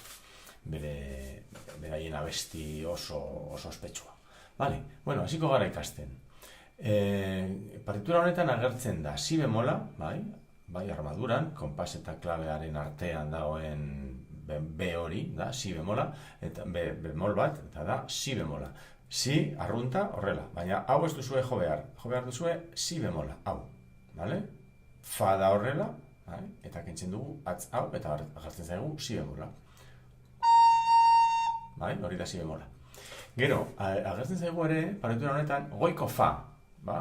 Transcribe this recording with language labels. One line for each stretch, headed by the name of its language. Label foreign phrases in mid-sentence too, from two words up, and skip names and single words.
Basque: Beraien abesti oso ospetsua. Vale, bueno, hasiko gara ikasten. Partitura honetan agertzen da si bemola, bai armaduran, konpas eta klabearen artean dagoen B hori, da, si bemola, eta B bemol bat, eta da, si bemola. Si arrunta horrela, baina hau ez duzue jo behar duzue si bemola, hau, bale? Fa da horrela, eta kentzen dugu atz hau, eta agertzen zaigu si bemola. Bai, hori da si bemola. Gero, agertzen zaigu ere, partitura honetan, goiko fa, ba?